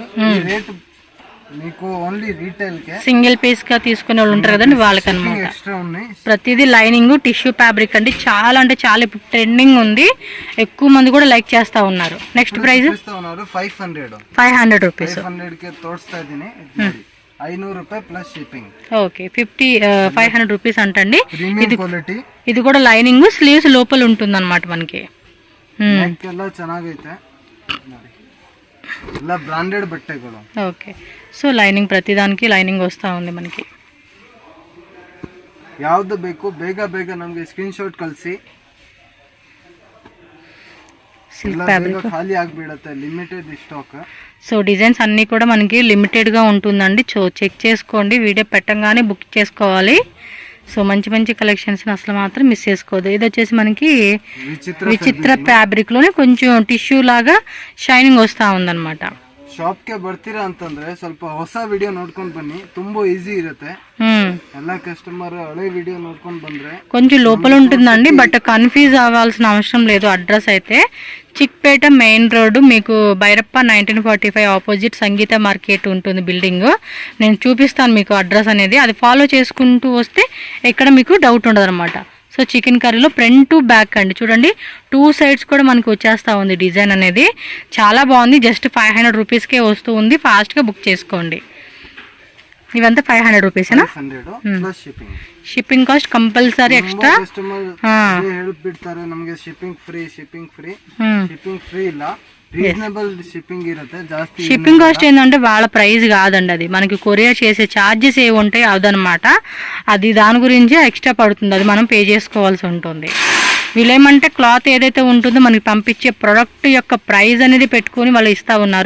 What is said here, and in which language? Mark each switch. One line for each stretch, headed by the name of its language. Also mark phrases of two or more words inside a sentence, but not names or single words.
Telugu: ఈ రేట్ మీకు
English: only retail
Telugu: కే,
English: single piece
Telugu: గా తీసుకునే వాళ్ళు ఉంటారు కదండి వాళ్ళకి అన్నమాట. ఎక్స్ట్రా ఉన్నాయి. ప్రతిదీ
English: lining tissue fabric
Telugu: అండి. చాలా అంటే చాలా ట్రెండింగ్ ఉంది, ఎక్కువ మంది కూడా లైక్ చేస్తా ఉన్నారు.
English: next price
Telugu: 500 రూపీస్.
Kannada: 500 కే తోడుస్తా ಇದೀನಿ. 500 ರೂಪಾಯಿ
English: plus shipping.
Telugu: ఓకే 500 రూపీస్ అంటండి. ఇది కూడా లైనింగ్ స్లీవ్స్ లోపల ఉంటుంది అన్నమాట మనకి.
Kannada: ಎಲ್ಲ ಚೆನ್ನಾಗೈತೆ, ಎಲ್ಲ ಬ್ರಾಂಡೆಡ್ ಬಟ್ಟೆಗಳು.
Telugu: ఓకే, సో లైనింగ్ ప్రతిదానికి లైనింగ్ వస్తూ ఉంది మనకి.
Kannada: ಯಾವ್ದು ಬೇಕು ಬೇಗ ನಮಗೆ
English: screen shot
Kannada: ಕಳಿಸಿ. ఖాళీ ಆಗ್ಬಿಡುತ್ತೆ,
English: limited stock.
Telugu: సో డిజైన్స్ అన్నీ కూడా మనకి లిమిటెడ్గా ఉంటుందండి. సో చెక్ చేసుకోండి, వీడియో పెట్టంగానే బుక్ చేసుకోవాలి. సో మంచి మంచి కలెక్షన్స్ అసలు మాత్రం మిస్ చేసుకోవద్దు. ఇది వచ్చేసి మనకి విచిత్ర ఫ్యాబ్రిక్లోనే కొంచెం టిష్యూ లాగా షైనింగ్ వస్తూ ఉందన్నమాట.
Kannada: ಶಾಪ್ಗೆ ಬರ್ತೀರಾ ಅಂತಂದ್ರೆ ಸ್ವಲ್ಪ ಹೊಸ ವಿಡಿಯೋ ನೋಡ್ಕೊಂಡು ಬನ್ನಿ, ತುಂಬಾ ఈజీ ఇರುತ್ತೆ. ಎಲ್ಲ కస్టమర్ ಹಳೆ వీడియో ನೋಡ್ಕೊಂಡು ಬಂದ್ರೆ
Telugu: కొంచెం లోపల ఉంటుందండి, బట్ కన్ఫ్యూజ్ అవ్వాల్సిన అవసరం లేదు. అడ్రస్ అయితే చిక్పేట మెయిన్ రోడ్డు, మీకు బైరప్ప 1945 ఆపోజిట్ సంగీత మార్కెట్ ఉంటుంది బిల్డింగ్. నేను చూపిస్తాను మీకు అడ్రస్ అనేది, అది ఫాలో చేసుకుంటూ వస్తే ఎక్కడ మీకు డౌట్ ఉండదు అనమాట. సో చికెన్ కర్రీలో
English: front to back
Telugu: అండి, చూడండి 2 సైడ్స్ కూడా మనకి వచ్చేస్తూ ఉంది డిజైన్ అనేది. చాలా బాగుంది. జస్ట్ 500 రూపీస్కే వస్తూ ఉంది, ఫాస్ట్గా బుక్ చేసుకోండి. ఇవంతా 500 రూపీసేనా?
English: shipping cost compulsory extra.
Kannada: ಹೇಳ್ಬಿಡ್ತಾರೆ ನಮಗೆ ಶಿಪ್ಪಿಂಗ್ ಫ್ರೀ ಇಲ್ಲ,
English: reasonable shipping
Kannada: ఇರುತ್ತೆ. జాస్తి
English: shipping cost
Telugu: ఏంటంటే వాళ్ళ ప్రైస్ కాదండి, అది మనకి కొరియర్ చేసే ఛార్జెస్ ఏవి ఉంటాయి అదనమాట. అది దాని గురించి ఎక్స్ట్రా పడుతుంది, అది మనం పే చేసుకోవాల్సి ఉంటుంది. వీళ్ళేమంటే క్లాత్ ఏదైతే ఉంటుందో మనకి పంపించే ప్రొడక్ట్ యొక్క ప్రైస్ అనేది పెట్టుకొని వాళ్ళు ఇస్తూ ఉన్నారు.